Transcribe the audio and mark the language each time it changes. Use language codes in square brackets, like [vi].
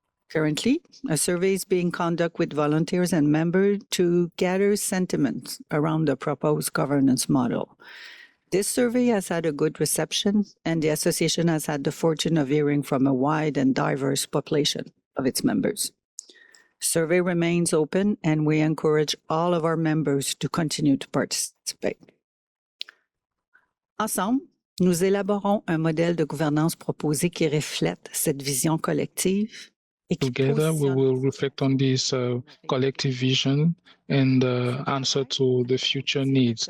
[en] Currently, a survey is being conducted with volunteers and members to gather sentiments around the proposed governance model. This survey has had a good reception, and the association has had the fortune of hearing from a wide and diverse population of its members. Survey remains open, and we encourage all of our members to continue to participate. [fr] Ensemble, nous élaborons un modèle de gouvernance proposé qui reflète cette vision collective. [en] Together, we will reflect on this collective vision and answer to the future needs.